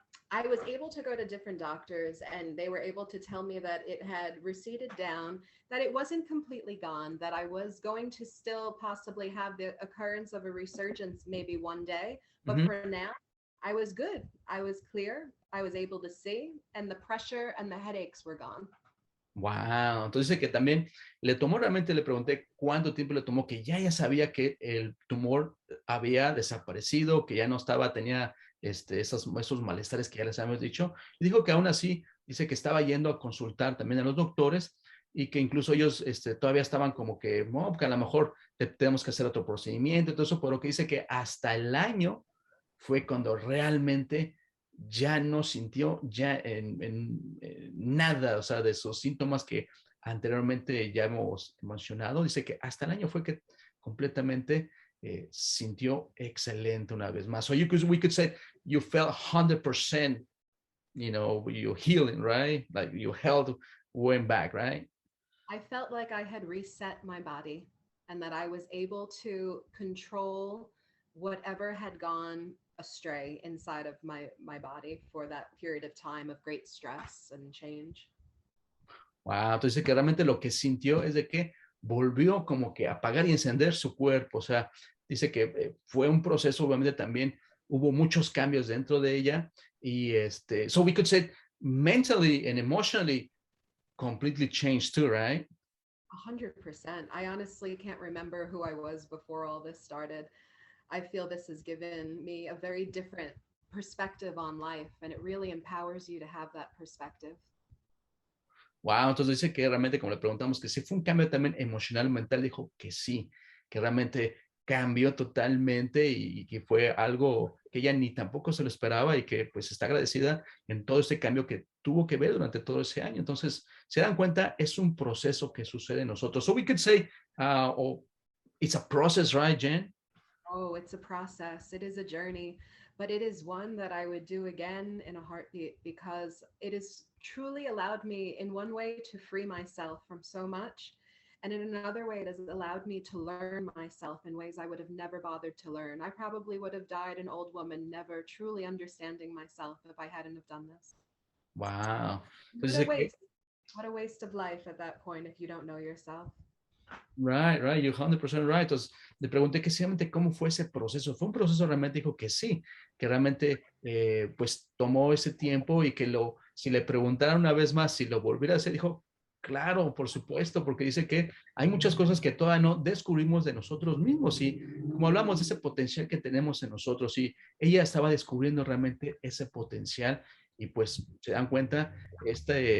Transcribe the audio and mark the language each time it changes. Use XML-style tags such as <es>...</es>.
<en>I was able to go to different doctors and they were able to tell me that it had receded down, that it wasn't completely gone, that I was going to still possibly have the occurrence of a resurgence maybe one day. But Mm-hmm. for now, I was good. I was clear. I was able to see, and the pressure and the headaches were gone.</en> <es>Wow, entonces dice que también le tomó, realmente le pregunté cuánto tiempo le tomó, que ya sabía que el tumor había desaparecido, que ya no estaba, tenía esos malestares que ya les habíamos dicho, y dijo que aún así, dice que estaba yendo a consultar también a los doctores y que incluso ellos todavía estaban como que, no, que a lo mejor tenemos que hacer otro procedimiento, todo eso, pero que dice que hasta el año fue cuando realmente ya no sintió ya nada, o sea, de esos síntomas que anteriormente ya hemos mencionado. Dice que hasta el año fue que completamente sintió excelente una vez más.</es> <en>So we could say you felt 100%, you healing, right? Like your health went back, right? I felt like I had reset my body and that I was able to control whatever had gone astray inside of my body for that period of time of great stress and change.</en> <es>Wow, entonces que realmente lo que sintió es de que volvió como que a apagar y encender su cuerpo, o sea, dice que fue un proceso, obviamente también hubo muchos cambios dentro de ella y</es> <en>so we could say mentally and emotionally completely changed too, right? 100%. I honestly can't remember who I was before all this started. I feel this has given me a very different perspective on life, and it really empowers you to have that perspective. Wow, entonces dice que realmente, como le preguntamos, que sí fue un cambio también emocional, mental, dijo que sí, que realmente cambió totalmente y que fue algo que ella ni tampoco se lo esperaba y que pues está agradecida en todo este cambio que tuvo que ver durante todo ese año.</en> <es>Entonces, se dan cuenta, es un proceso que sucede en nosotros.</es> <en>So we could say, it's a process, right, Jen? Oh, it's a process. It is a journey, but it is one that I would do again in a heartbeat because it has truly allowed me in one way to free myself from so much. And in another way, it has allowed me to learn myself in ways I would have never bothered to learn. I probably would have died an old woman, never truly understanding myself if I hadn't have done this. Wow. What</en> <es>Entonces,</es> <en>a waste. What a waste of life at that point if you don't know yourself. right, you're 100% right.</en> <es>Entonces, le pregunté que simplemente cómo fue ese proceso. Fue un proceso realmente, dijo que sí, que realmente pues tomó ese tiempo y que si le preguntaran una vez más si lo volviera a hacer, dijo, claro, por supuesto, porque dice que hay muchas cosas que todavía no descubrimos de nosotros mismos y como hablamos de ese potencial que tenemos en nosotros y ella estaba descubriendo realmente ese potencial y pues se dan cuenta, esta</es>